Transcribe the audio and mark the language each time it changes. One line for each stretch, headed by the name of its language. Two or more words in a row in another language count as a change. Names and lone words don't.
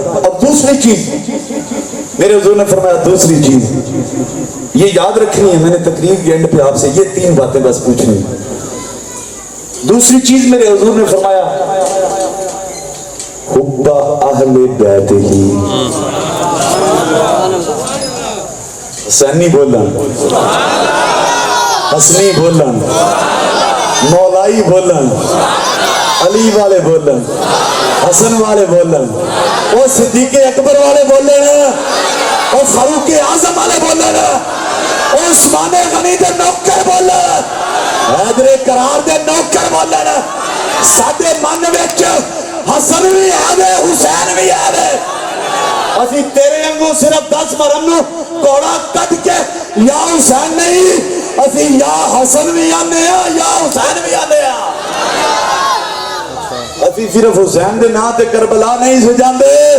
Urdu: اب دوسری چیز میرے حضور نے فرمایا، دوسری چیز یہ یاد رکھنی ہے، میں نے تقریر کے اینڈ پہ آپ سے یہ 3 باتیں بس پوچھنی. دوسری چیز میرے حضور نے فرمایا، حب اہل بیت ہی.
Punjabi: حسینی بولن، حسنی بولن، مولائی بولن، علی والے بولن، حسن والے بولن، وہ صدیق اکبر والے بولن، وہ فاروق اعظم والے بولن، وہ عثمان غنی دے نوکر بولن، حیدر کرار دے نوکر بولن. ساڈے من وچ حسن بھی ہے، حسین بھی ہے. اسی تیرے انگوں صرف 10 مرم نو کوڑا کٹ کے یا حسین نہیں، اسی یا حسن بھی آنے ہیں یا حسین بھی آنے ہیں. اسی صرف حسین دے نا تے کربلا نہیں سجاندے.